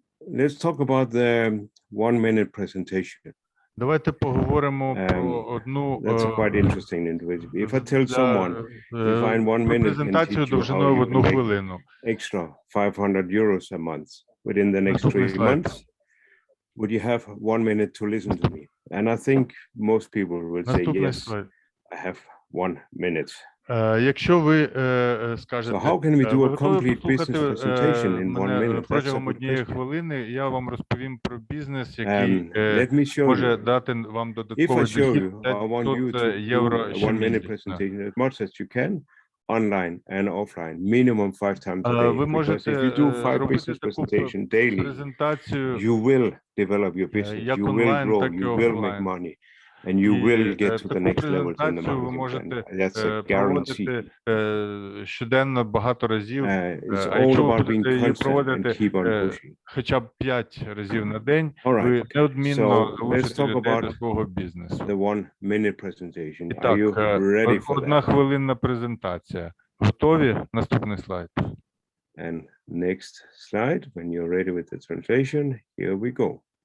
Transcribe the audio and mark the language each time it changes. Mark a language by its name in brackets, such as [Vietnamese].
[English] Let's talk about the 1-minute presentation. [Ukrainian] Давайте поговоримо про одну [English] That's quite interesting individual. If I tell someone, if in 1 minute [Ukrainian] презентацію довжиною в 1 хвилину. [English] Extra 500 euros a month within the next 3 months, would you have 1 minute to listen to me? And I think most people will say yes. I have 1 minute. [Ukrainian] Якщо ви скажете, [English] So how can we do a complete business presentation in 1 minute? [Ukrainian] Протягом однієї хвилини я вам розповім про бізнес, який може дати вам додатковий дохід 500 євро щомісяця. [English] As much as you can, online and offline, minimum 5 times a day. [Ukrainian] Ви можете [English] if you do 5 business presentation daily, [Ukrainian] презентацію [English] you will develop your business, you will grow, you will make money. And you will get to the next level in the marketing plan. That's a guarantee. [Ukrainian] Щоденно багато разів. [English] It's all about being constant and keep on pushing. [Ukrainian] Хоча б 5 разів на день, ви неодмінно залучите людей до свого бізнесу. [English] The 1-minute presentation. [Ukrainian] І так, [English] Are you ready for that? [Ukrainian] 1 хвилинна презентація. Готові? Наступний слайд. [English] And next slide, when you're ready with the translation, here we go.